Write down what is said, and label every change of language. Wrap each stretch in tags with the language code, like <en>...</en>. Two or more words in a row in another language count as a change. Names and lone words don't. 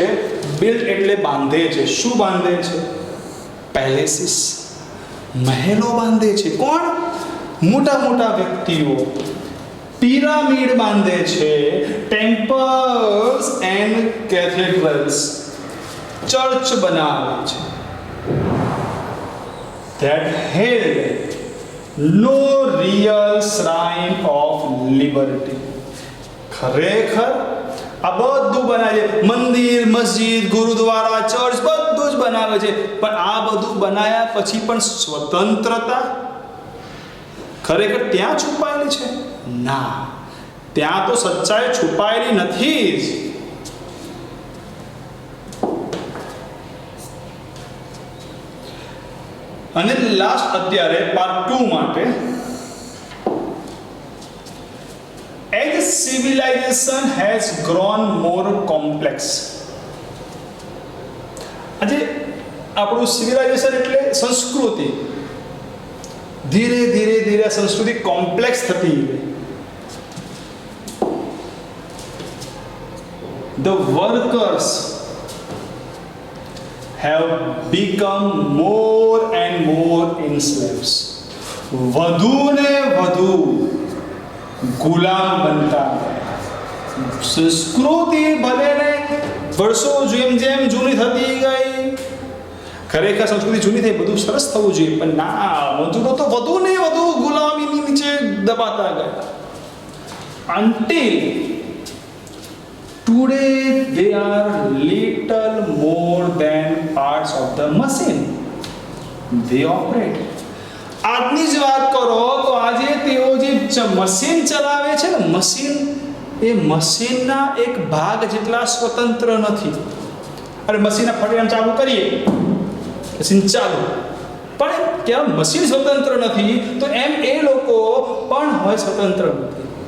<gu>બિલ્ટ એટલે બાંધે છે. શું બાંધે છે? પેલેસીસ, મહેલો બાંધે છે. કોણ? મોટા મોટા વ્યક્તિઓ. પિરામિડ બાંધે છે,</gu> <en>temples and cathedrals,</en> <gu>ચર્ચ બનાવે છે.</gu> <en>That held no real shrine of liberty.</en> <gu>ખરેખર આ બધું બનાવે છે, મંદિર, મસ્જિદ, ગુરુદ્વારા, ચર્ચ બધું જ બનાવે છે, પણ આ બધું બનાયા પછી પણ સ્વતંત્રતા ખરેખર ત્યાં છુપાયેલી છે? ના, ત્યાં તો સચ્ચાઈ છુપાયેલી નથી જ. અને લાસ્ટ અત્યારે પાર્ટ 2 માટે,</gu> <en>as civilization has grown more complex.</en> <gu>આજે આપણું સિવિલાઇઝેશન એટલે સંસ્કૃતિ, ધીરે ધીરે ધીરે સંસ્કૃતિ કોમ્પ્લેક્સ થતી ગઈ.</gu> <en>The workers have become more and more enslaved.</en> <gu>વધુ ને વધુ ગુલામ બનતા. સંસ્કૃતિ ભલે ને વર્ષો જેમ જેમ જૂની થતી ગઈ, ખરેખર સંસ્કૃતિ જૂની થઈ, બધું સરસ થવું જોઈએ, પણ ના, મજૂરો તો વધુ ને વધુ ગુલામીની નીચે દબાતા ગયા.</gu> <en>Until today they are little more than parts of the machine they operate.</en> <gu>આજની જ વાત કરો તો આજે તેઓ જે મશીન ચલાવે છે ને, મશીન એ મશીનના એક ભાગ જેટલા સ્વતંત્ર નથી. અરે મશીનના ફટેમ ચાલુ કરીએ, મશીન ચાલુ, પણ કેમ મશીન સ્વતંત્ર નથી, તો એમ એ લોકો પણ હોય સ્વતંત્ર નથી.</gu>